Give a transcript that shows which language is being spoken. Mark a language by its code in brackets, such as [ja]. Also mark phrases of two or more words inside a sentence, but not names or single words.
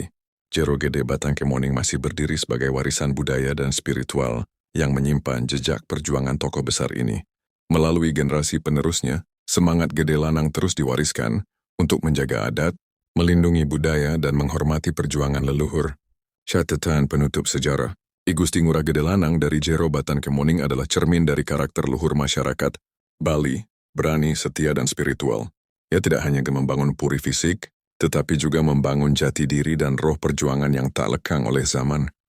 [id] Jero Gede Batan Kemoning masih berdiri sebagai warisan budaya dan spiritual yang menyimpan jejak perjuangan tokoh besar ini. Melalui generasi penerusnya, semangat Gede Lanang terus diwariskan untuk menjaga adat, melindungi budaya, dan menghormati perjuangan leluhur. Catatan penutup sejarah. I Gusti Ngurah Gede Lanang dari Jero Batan Kemoning adalah cermin dari karakter luhur masyarakat Bali, berani, setia, dan spiritual. Ia tidak hanya membangun puri fisik, tetapi juga membangun jati diri dan roh perjuangan yang tak lekang oleh zaman.